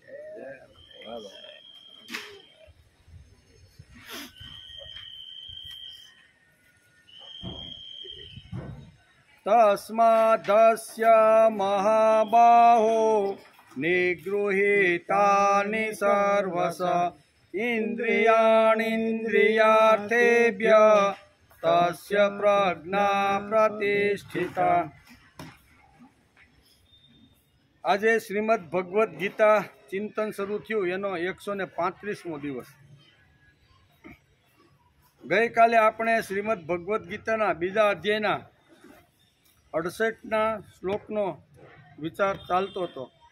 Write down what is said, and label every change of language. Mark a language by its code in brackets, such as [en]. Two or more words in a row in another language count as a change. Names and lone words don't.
[sa] तस्मादस्य महाबाहो निगृहीतानि सर्वश इन्द्रियाणीन्द्रियार्थेभ्यः तस्य प्रज्ञा प्रतिष्ठिता। [gu] આજે શ્રીમદ ભગવદ્ ગીતા ચિંતન શરૂ થયું એનો 135મો દિવસ। ગઈકાલે આપણે શ્રીમદ ભગવદ્ ગીતાના બીજા અધ્યાયના 68ના શ્લોકનો વિચાર ચાલતો હતો।